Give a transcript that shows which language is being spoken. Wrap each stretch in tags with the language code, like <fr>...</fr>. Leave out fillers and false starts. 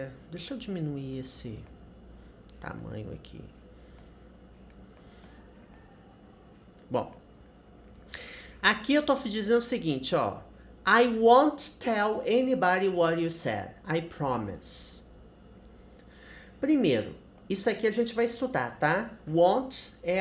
<pt>Deixa eu diminuir esse tamanho aqui. Bom, aqui eu tô dizendo o seguinte, ó.</pt> <en>I won't tell anybody what you said. I promise.</en> <pt>Primeiro, isso aqui a gente vai estudar, tá? Won't</pt>